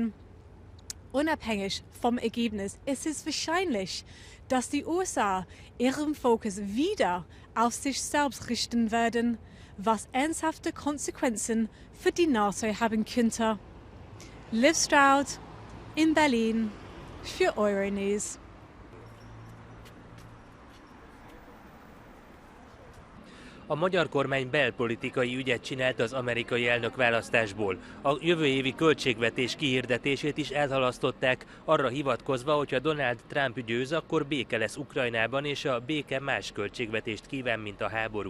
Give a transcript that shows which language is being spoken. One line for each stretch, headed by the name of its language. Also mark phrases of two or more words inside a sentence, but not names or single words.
German: Unabhängig vom Ergebnis ist es wahrscheinlich, dass die USA ihren Fokus wieder auf sich selbst richten werden, was ernsthafte Konsequenzen für die NATO haben könnte. Liv Stroud in Berlin für Euronews.
Hungarian: A magyar kormány belpolitikai ügyet csinált az amerikai elnökválasztásból. A jövő évi költségvetés kihirdetését is elhalasztották, arra hivatkozva, hogy ha Donald Trump győz, akkor béke lesz Ukrajnában, és a béke más költségvetést kíván, mint a háború.